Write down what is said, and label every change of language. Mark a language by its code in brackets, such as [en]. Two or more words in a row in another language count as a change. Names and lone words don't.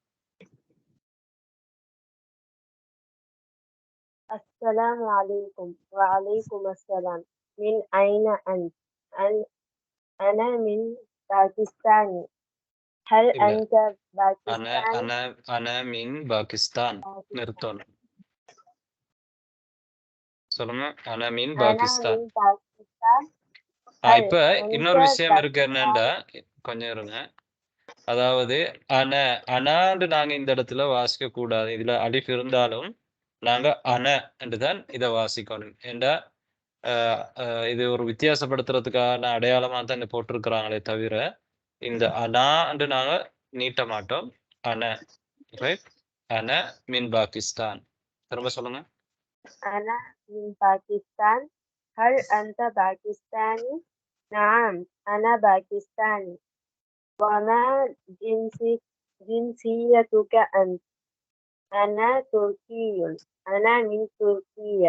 [ar] السلام عليكم. وعليكم السلام. من أين أنت؟ أنا من باكستان. هل [ta] இல்ல [ar] أنت انا باكستاني؟ انا انا من باகிஸ்தான் [ta] நிறுத்தணும். சொல்லுங்க [ar] انا من أنا باகிஸ்தான். من باكستان. هل [ta] இப்ப இன்னொரு [ar] أنت [ta] விஷயம் இருக்கு என்னண்டா, [ar] باكستاني؟ [ta] கொஞ்சம் இருங்க. அதாவது அனான்னு நாங்க இந்த இடத்துல வாசிக்க கூடாது. இதுல அலிஃப் இருந்தாலும் நாங்க என்றுதான் இதை வாசிக்கணும். ஏண்டா இது ஒரு வித்தியாசப்படுத்துறதுக்கான அடையாளமா தான் இங்க போட்டிருக்கிறாங்களே தவிர இந்த என்று நாங்க நீட்ட மாட்டோம். ரைட். [ar] من باكستان. [ta] திரும்ப சொல்லுங்க. [ar] أنا من باكستان. هل أنت باكستاني؟ نعم أنا باكستاني. وما جنسيتك أنت؟ أنا تركي. أنا من تركيا.